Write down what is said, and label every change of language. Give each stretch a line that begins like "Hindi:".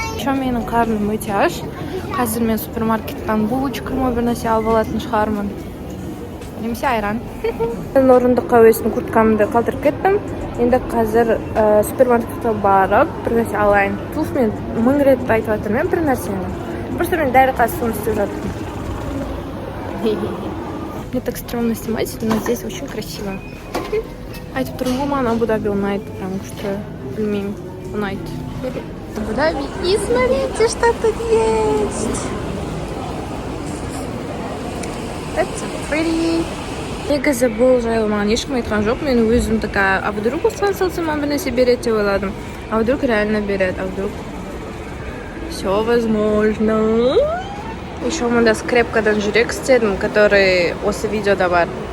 Kazakh: Менің қарным өте аш. Қазір мен супермаркеттен булочка бір нәрсе алып алатын шығармын. Немесе айран. Мен орындыққа өзім курткамды қалдырып кеттім. Енді қазір супермаркетке барып бір нәрсе алайын. Туф мен 1000 рет айтып жатырмын бір нәрсені. Просто мен дәрі қасы істеп жатырмын.
Russian: Мне так стрёмно снимать, но здесь очень красиво.
Kazakh: Айтып тұрмын ғой, маған Абу-Даби ұнайды, прям күшті, білмеймін, ұнайды.
Russian: Абу-Даби, и смотрите, что тут есть.
English: That's pretty.
Kazakh: Негізі бұл жайлы маған ешкім айтқан жоқ, мен өзім
Russian: такая, а вдруг
Kazakh: осылай салсам бір нәрсе береді деп ойладым.
Russian: А вдруг реально
Kazakh: береді,
Russian: а вдруг все возможно.
Kazakh: Еще мында скрепкадан жүрек істедім, который осы видеода бар.